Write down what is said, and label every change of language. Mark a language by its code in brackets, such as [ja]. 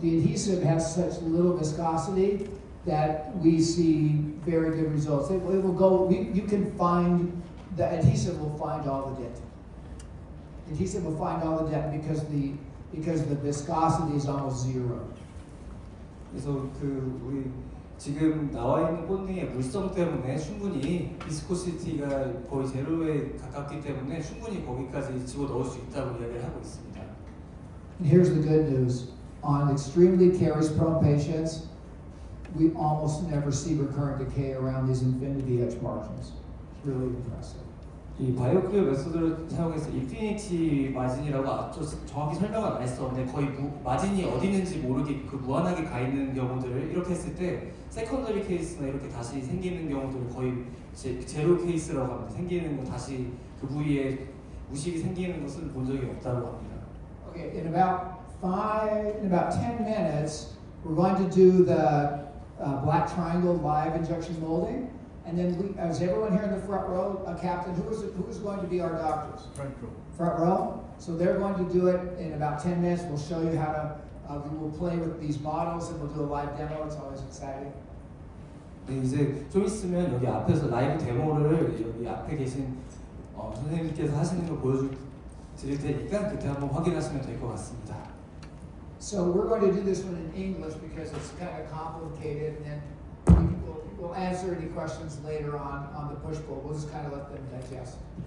[en] The adhesive has such little viscosity that we see very good results. It will go. You can find. The adhesive will find all the dent. The adhesive will find all the dent because the viscosity is almost zero. [ko] 그래서 우리 지금 나와 있는 꽃잎의 물성 때문에 충분히 비스코시티가 거의 제로에 가깝기 때문에 충분히 거기까지 집어 넣을 수 있다고 이야기를 하고 있습니다. [en] And here's the good news: on extremely caries-prone patients, we almost never see recurrent decay around these infinity edge margins. It's really impressive. [ko] 이 바이오클리어 메소드를 사용해서 인피니티 마진이라고 정확히 설명은 안 했었는데 거의 마진이 어디 있는지 모르게 무한하게 가 있는 경우들을 이렇게 했을 때 세컨더리 케이스나 이렇게 다시 생기는 경우들을 거의 제로 케이스라고 합니다. 생기는 거 다시 그 부위에 무식이 생기는 것은 본 적이 없다고 합니다. [en] Okay, in about 10 minutes, we're going to do the black triangle live injection molding. And then, is everyone here in the front row, Captain, who is going to be our doctors? Front row. Front row? So they're going to do it in about 10 minutes. We'll show you how to, we'll play with these models and we'll do a live demo. It's always exciting. [ko] 네, 이제 좀 있으면 여기 앞에서 라이브 데모를 여기 앞에 계신 선생님께서 하시는 걸 보여드릴 테니까 그때 한번 확인하시면 될 것 같습니다. [en] So we're going to do this one in English because it's kind of complicated, and then we'll answer any questions later on the push-pull. We'll just kind of let them digest.